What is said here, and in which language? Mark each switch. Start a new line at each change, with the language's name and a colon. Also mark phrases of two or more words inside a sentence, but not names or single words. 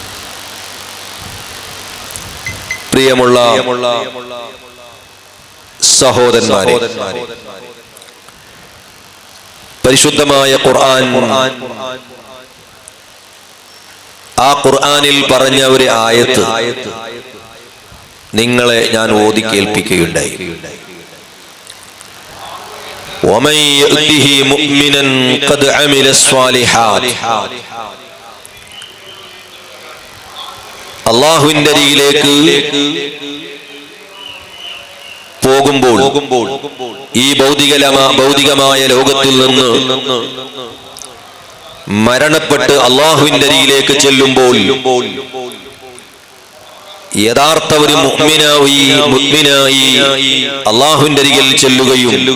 Malayalam: പ്രിയമുള്ള സഹോദരന്മാരെ, പരിശുദ്ധമായ ഖുർആൻ, ആ ഖുർആനിൽ പറഞ്ഞ ഒരു ആയത്ത് നിങ്ങളെ ഞാൻ ഓതി കേൾപ്പിക്കുകയുണ്ടായി.
Arabic: وَمَن يَأْتِهِ مُؤْمِنًا قَدْ عَمِلَ الصَّالِحَاتِ.
Malayalam: അല്ലാഹുവിന്റെ അരികിലേക്ക് പോകുമ്പോൾ ഈ ഭൗതികമായ ലോകത്തിൽ നിന്ന് മരണപ്പെട്ട് അല്ലാഹുവിന്റെ അരികിലേക്ക് ചെല്ലുമ്പോൾ യഥാർത്ഥ ഒരു മുഅ്മിനായി അല്ലാഹുവിന്റെ അരികിൽ ചെല്ലുകയും